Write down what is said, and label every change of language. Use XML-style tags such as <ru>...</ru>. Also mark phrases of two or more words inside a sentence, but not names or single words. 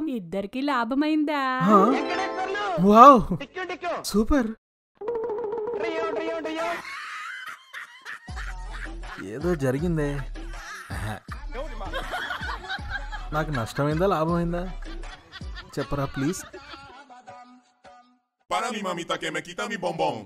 <te>ఇద్దరికి లాభం అయిందా?</te> <en>Wow, super.</en> <te>ఏదో జరిగిందే. నాకు నష్టమైందా లాభమైందా చెప్పరా ప్లీజ్.</te> <es>Para mi mamita que me quita mi bombón.</es>